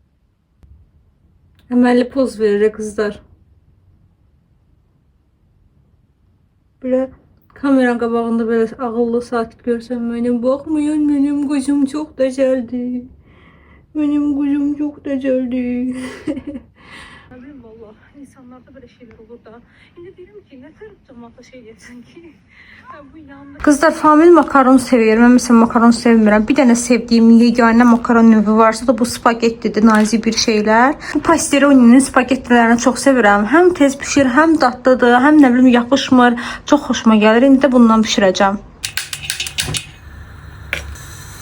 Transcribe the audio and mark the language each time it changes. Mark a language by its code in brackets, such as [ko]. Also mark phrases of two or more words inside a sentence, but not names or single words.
[az] Əməlli poz verir qızlar. Böyle kameranın qabağında böyle ağıllı, sakit görsən mənim baxmayın, mənim quzum çox dəcəldi. Mənim quzum çox dəcəldi. [tr] Vallahi insanlarda böyle şeyler olur da. Şimdi dedim ki, ne taraf cemaata şey etsin ki? Kızlar, Famil makaron seviyor. [az] Mən mesela makaron sevmirəm. Bir dənə sevdiyim yeganə makaron növü varsa da bu spagettidir, nazik bir şeylər. Bu pasteroninin spagettilərini çox sevirəm. Həm tez pişir, həm dadlıdır, həm nə bilim yapışmır. Çox xoşuma gəlir. İndi də bundan bişirəcəm.